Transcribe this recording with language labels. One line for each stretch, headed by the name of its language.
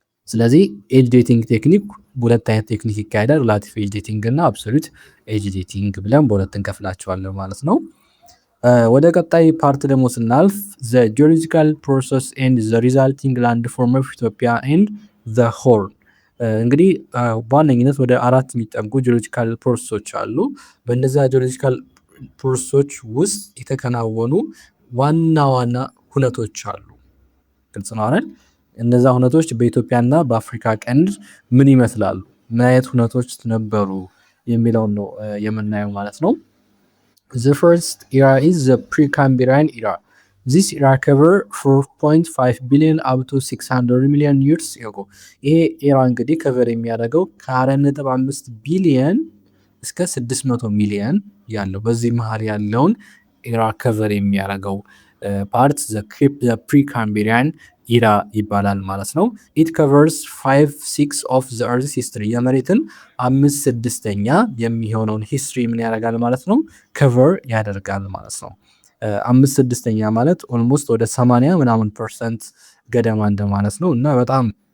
Amharic: ስለዚህ ኤጅ ዴቲንግ ቴክኒክ ሁለት አይነት ቴክኒክ ይካሄዳል። ሪላቲቭ ኤጅ ዴቲንግ እና አብሶሉት ኤጅ ዴቲንግ ብለን በሁለት እንከፍላቸዋለን ማለት ነው። ወደ ቀጣይ ፓርት ደግሞ ስናልፍ
English: ዘ ጂኦሎጂካል ፕሮሰስ ኤንድ ዘ ሪዛልቲንግ ላንድ ፎርም ኦፍ ኢትዮጵያ ኤንድ ዘ ሆርን።
Amharic: እንግዲህ በዋነኝነት ወደ 4 የሚጠጉ ጂኦሎጂካል ፕሮሰሶች አሉ። በእነዚያ ጂኦሎጂካል ፕሮሰሶች ውስጥ የተከናወኑ ዋና ዋና ሁነቶች አሉ። ግልጽ ነው አይደል? እነዛ ሁነቶች በኢትዮጵያና በአፍሪካ ቀንድ ምን ይመስላሉ፣ ምን አይነት ሁነቶች ነበሩ የሚለውን ነው የምናየው ማለት ነው።
English: The first era is the Precambrian era. This era cover 4.5 billion up to 600 million years ago.
Amharic: ይሄ ኤራ እንግዲህ ከቨር የሚያደርገው ከ4.5 ቢሊየን እስከ 600 ሚሊየን ያለው በዚህ መሃል ያለውን ኤራ ከቨር የሚያደርገው ፓርት the Precambrian ኢራ ይባላል ማለት ነው።
English: ኢት ከቨርስ 5/6 ኦፍ ዘ እርዝ ሂስትሪ
Amharic: የመሬትን 5/6 የሚሆነውን ሂስትሪ ምን ያደርጋል ማለት ነው ከቨር ያደርጋል ማለት ነው። 5/6 ማለት ኦልሞስት ወደ 80 ምናምን ፐርሰንት ገደማ እንደማለት ነው እና በጣም